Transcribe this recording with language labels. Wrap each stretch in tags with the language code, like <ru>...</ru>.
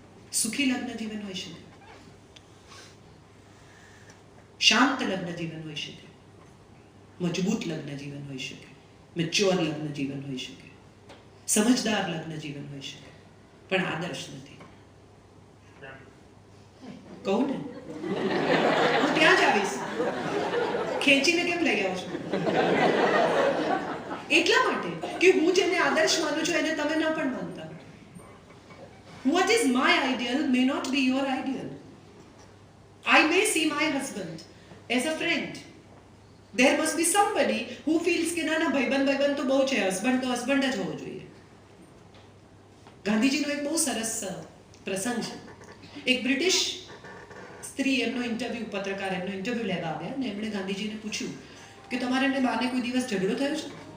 <gu>સુખી લગ્ન જીવન હોઈ શકે, શાંત લગ્ન જીવન હોઈ શકે, મજબૂત લગ્ન જીવન હોઈ શકે, મેચ્યોર લગ્ન જીવન હોઈ શકે, સમજદાર લગ્ન જીવન હોઈ શકે, પણ આદર્શ નથી. કહું ને, હું ત્યાં જ આવીશ. ખેંચીને કેમ લઈ આવો છો? એટલા માટે કે હું જેને આદર્શ માનું છું એને તમે ન પણ માનતા.</gu> <en>What is my ideal may not be your ideal. I may see my husband as a friend. There must be somebody who feels</en> <gu>કે ના ભાઈબંધ તો બહુ છે, હસબન્ડ તો હસબન્ડ જ હોવો જોઈએ. ગાંધીજીનો એક બહુ સરસ પ્રસંગ છે. એક બ્રિટિશ સ્ત્રી એમનો ઇન્ટરવ્યુ, પત્રકાર એમનો ઇન્ટરવ્યુ લેવા આવ્યા અને એમણે ગાંધીજીને પૂછ્યું કે તમારે એમને બાને કોઈ દિવસ ઝઘડો થયો છે?</gu>